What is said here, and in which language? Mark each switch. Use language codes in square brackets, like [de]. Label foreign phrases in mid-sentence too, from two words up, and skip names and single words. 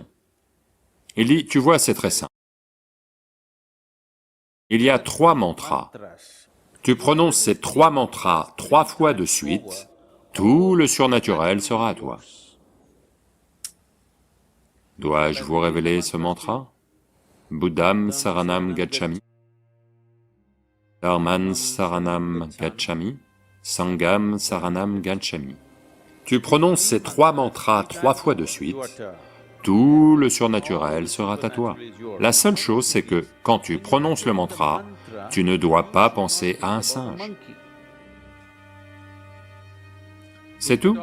[fr] Il dit, tu vois, c'est très simple. Il y a 3 mantras. Tu prononces ces 3 mantras 3 fois de suite, tout le surnaturel sera à toi. Dois-je vous révéler ce mantra? [pi] Buddham Saranam Gacchami, Dharman Saranam Gacchami, Sangham Saranam Gacchami. [fr] Tu prononces ces 3 mantras 3 fois de suite, tout le surnaturel sera à toi. La seule chose, c'est que quand tu prononces le mantra, tu ne dois pas penser à un singe. C'est tout?